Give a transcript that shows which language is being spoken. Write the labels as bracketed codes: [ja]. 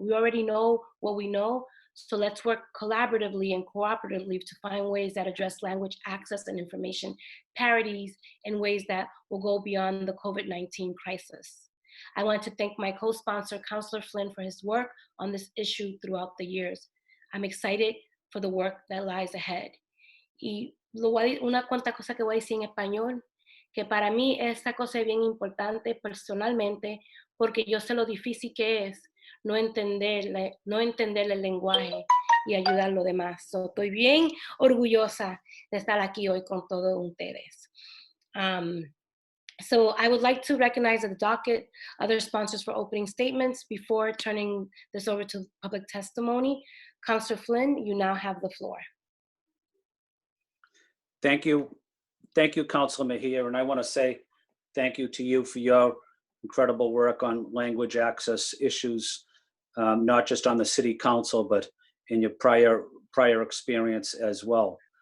[en] We already know what we know, so let's work collaboratively and cooperatively to find ways that address language access and information parities in ways that will go beyond the COVID-19 crisis. I want to thank my co-sponsor, Councillor Flynn, for his work on this issue throughout the years. I'm excited for the work that lies ahead. [es] Y una cuanta cosa que voy a decir en español, que para mí esta cosa es bien importante personalmente, porque yo sé lo difícil que es no entender el lenguaje y ayudar a los demás. So, estoy bien orgullosa de estar aquí hoy con todos ustedes. [en] So I would like to recognize the Docket, other sponsors for opening statements before turning this over to public testimony. Councillor Flynn, you now have the floor. Thank you. Thank you, Councilor Mejia. And I want to say thank you to you for your incredible work on language access issues, not just on the City Council, but in your prior experience as well.